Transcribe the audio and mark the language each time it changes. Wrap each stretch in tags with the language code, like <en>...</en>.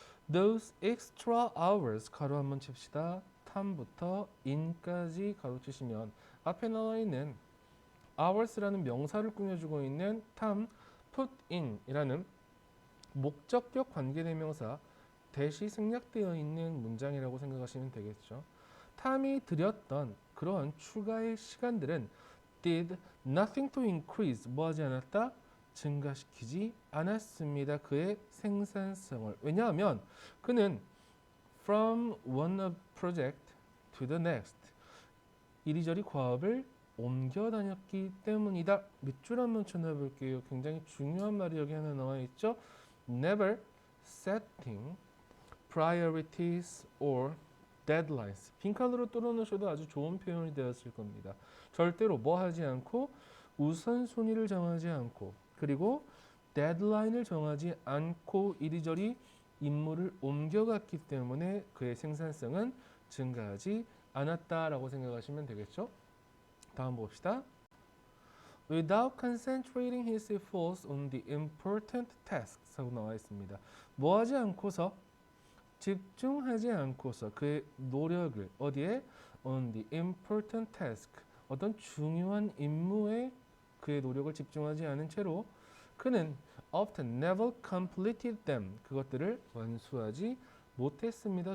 <en>Those extra hours</en> <ko>가로 한번 칩시다. time부터 in까지 가로 치시면 앞에 나와 있는 hours라는 명사를 꾸며주고 있는</ko> <en>time put in</en> <ko>이라는 목적격 관계대명사 대시 생략되어 있는 문장이라고 생각하시면 되겠죠. 탐이 들였던 그러한 추가의 시간들은</ko> <en>did nothing to increase</en> <ko>뭐 하지 않았다? 증가시키지 않았습니다. 그의 생산성을. 왜냐하면 그는</ko> <en>from one project to the next</en> <ko>이리저리 과업을 옮겨 다녔기 때문이다. 밑줄 한번 쳐놔볼게요. 굉장히 중요한 말이 여기 하나 나와 있죠.</ko> <en>Never setting priorities or deadlines.</en> <ko>빈칸으로 뚫어놓으셔도 아주 좋은 표현이 되었을 겁니다. 절대로 뭐 하지 않고 우선순위를 정하지 않고 그리고 데드라인을 정하지 않고 이리저리 임무를 옮겨갔기 때문에 그의 생산성은 증가하지 않았다라고 생각하시면 되겠죠. 다음 봅시다.</ko> <en>Without concentrating his efforts on the important tasks</en> <ko>하고 나와 있습니다. 뭐 하지 않고서 집중하지 않고서 그의 노력을 어디에</ko> <en>on the important task</en> <ko>어떤 중요한 임무에 그의 노력을 집중하지 않은 채로 그는</ko> <en>often never completed them</en> <ko>그것들을 완수하지 못했습니다.</ko>